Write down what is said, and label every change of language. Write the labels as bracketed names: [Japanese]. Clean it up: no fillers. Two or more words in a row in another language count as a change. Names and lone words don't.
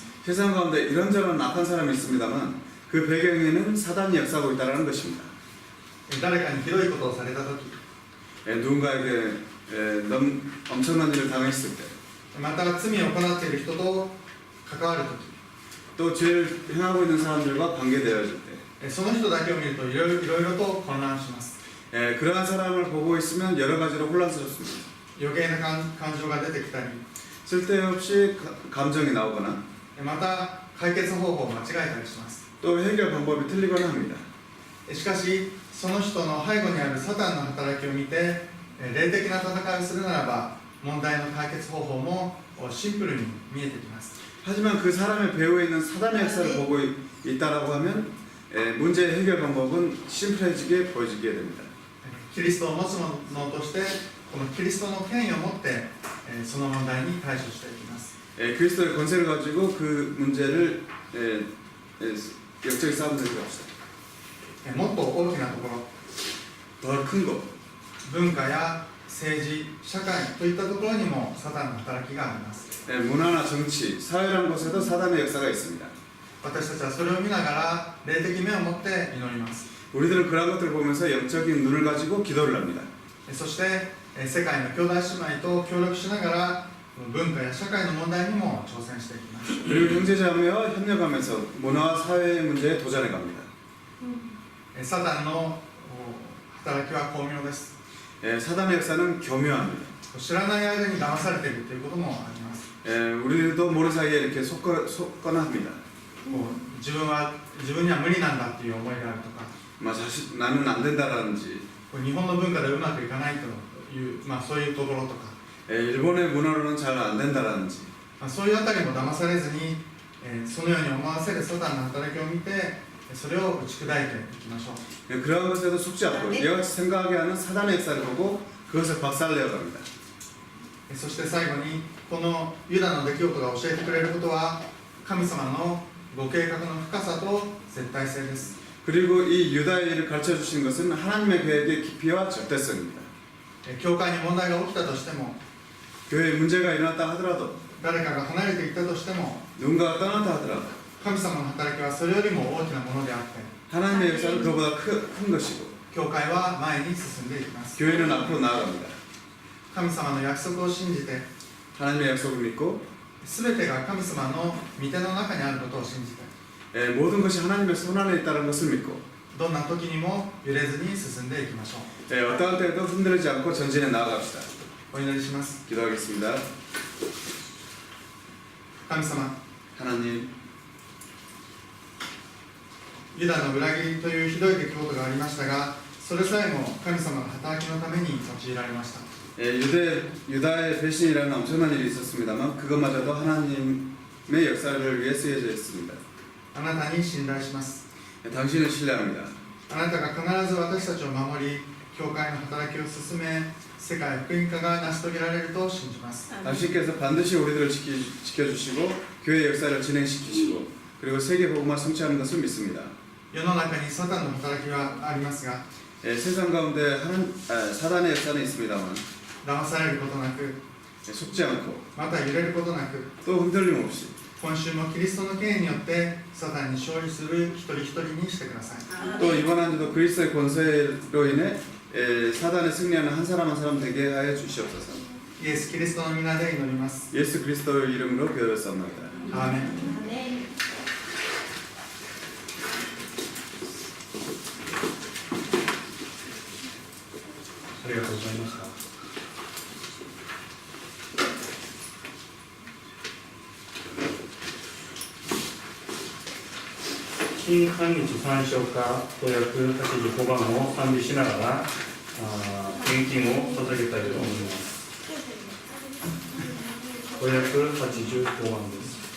[Korean] 세상 가운데 이런저런 악한 사람이 있습니다만 그 배경에는 사단이 역사하고 있다는 것입니다. [Japanese] 誰かにひどいことをされたとき、 [Korean] 누군가에게 엄청난 일을 당했을 때, [Japanese] また罪を行っている人と関わるとき、 [Korean] 또 죄를 행하고 있는 사람들과 관계되어질 때, [Japanese] その人だけを見るといろいろと混乱します。 [Korean] 그러한 사람을 보고 있으면 여러 가지로 혼란스럽습니다. [Japanese] 余計な感情が出てきたり、 [Korean] 쓸데없이 감정이 나오거나 [Japanese] また解決方法を間違えたりします。 [Korean] 또 해결 방법이 틀리거나 합니다. [Japanese] しかし、その人の背後にあるサタンの働きを見て、霊的な戦いをするならば、問題の解決方法もシンプルに見えてきます。 [Korean] 하지만 그 사람의 배후에 있는 사단의 역사를 보고 있다라고 하면 문제의 해결 방법은 심플해지게 보여지게 됩니다. [Japanese] キリストを持つ者として、このキリストの権威を持って、その問題に対処していきます。 [Korean] 그리스도의 권세를 가지고 그 문제를 역적인 싸움들을 합시다. [Japanese] もっと大きなところ、 [Korean] 더 큰 것, [Japanese] 文化や政治、社会といったところにもサタンの働きがあります。 [Korean] 문화나 정치, 사회라는 곳에도 사단의 역사가 있습니다. [Japanese] 私たちはそれを見ながら霊的目を持って祈ります。 [Korean] 우리들은 그런 것들을 보면서 영적인 눈을 가지고 기도를 합니다. [Japanese] そして世界の兄弟姉妹と協力しながら文化や社会の問題にも挑戦していきます。 [Korean] 그리고 형제자매와 협력하면서 문화와 사회의 문제에 도전해 갑니다. [Japanese] サタンの働きは巧妙です。 [Korean] 사단의 역사는 교묘합니다. [Japanese] 知らない間に騙されているということもあります。 [Korean] 우리도 모르는 사이에 이렇게 속거나 합니다. [Japanese] こう自分には無理なんだっていう思いがあるとか、 [Korean] 나는 안 된다라든지 [Japanese] こう日本の文化でうまくいかないという、そういうところとか、 [Korean] 일본의 문화로는 잘 안 된다라든지 [Japanese] そういうあたりも騙されずに、そのように思わせるサタンの働きを見て、それを打ち砕いていきましょう。 [Korean] 그러한 것에도 속지 않고 이와 같이 생각하게 하는 사단의 역사를 보고 그것을 박살내어 갑니다. [Japanese] そして最後にこのユダの出来事が教えてくれることは、神様のご計画の深さと絶対性です。 [Korean] 그리고 이 유다의 일을 가르쳐 주신 것은 하나님의 계획의 깊이와 절대성입니다. [Japanese] 教会に問題が起きたとしても、 [Korean] 교회에 문제가 일어났다 하더라도 [Japanese] 誰かが離れていったとしても、 [Korean] 누군가가 떠났다 하더라도 [Japanese] 神様の働きはそれよりも大きなものであって、 [Korean] 하나님의 역사는 그보다 큰 것이고 [Japanese] 教会は前に進んでいきます。 [Korean] 교회는 앞으로 나아갑니다. [Japanese] 神様の約束を信じて、 [Korean] 하나님의 약속을 믿고 [Japanese] 全てが神様の御手の中にあることを信じて、 [Korean] 모든 것이 하나님의 손 안에 있다는 것을 믿고 [Japanese] どんな時にも揺れずに進んでいきましょう。 [Korean] 어떠한 때에도 흔들리지 않고 전진해 나아갑시다. [Japanese] お祈りします。 [Korean] 기도하겠습니다. [Japanese] 神様、 [Korean] 하나님, [Japanese] ユダの裏切りというひどい出来事がありましたが、それさえも神様の働きのために用いられました。 [Korean] 유다의 배신이라는 엄청난 일이 있었습니다만 그것마저도 하나님의 역사를 위해 쓰여져 있습니다. [Japanese] あなたに信頼します。 [Korean] 당신을 신뢰합니다. [Japanese] あなたが必ず私たちを守り、教会の働きを進め、世界福音化が成し遂げられると信じます。 [Korean] 당신께서 반드시 우리들을 지켜주시고 교회 역사를 진행시키시고 그리고 세계 복음화 성취하는 것을 믿습니다. [Japanese] 世の中にサタンの働きはありますが、 [Korean] 세상 가운데 사단의 역사는 있습니다만 [Japanese] 騙されることなく、 [Korean] 속지 않고 [Japanese] また揺れることなく、 [Korean] 또 흔들림 없이 [Japanese] 今週もキリストの権威によってサタンに勝利する一人一人にしてください。 [Korean] 또 이번 한 주도 그리스도의 권세로 인해 사단에 승리하는 한 사람 한 사람 되게 하여 주시옵소서. [Japanese] イエス・キリストの皆で祈ります。 [Korean] 예수 그리스도의 이름으로 기도했습니다. [Japanese] アーメン。ありがとうございました。新韓日参照歌585番を賛美しながら献金を捧げたいと思います。585番です。